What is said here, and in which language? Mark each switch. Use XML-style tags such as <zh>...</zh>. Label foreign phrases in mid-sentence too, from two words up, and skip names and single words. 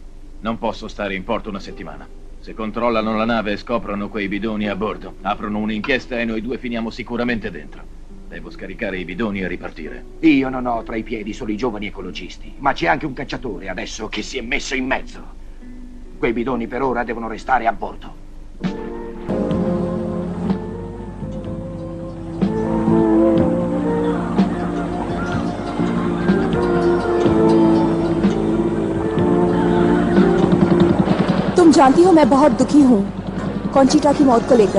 <it>Non posso stare in porto una settimana. Se controllano la nave e scoprono quei bidoni a bordo, aprono un'inchiesta e noi due finiamo sicuramente dentro. Devo scaricare i bidoni e ripartire. Io non ho tra i piedi solo i giovani ecologisti, ma c'è anche un cacciatore adesso che si è messo in mezzo. Quei bidoni per ora devono restare a bordo.</it> <hi>तुम जानती हो मैं बहुत दुखी हूँ कॉन्चिटा की मौत को लेकर।</hi>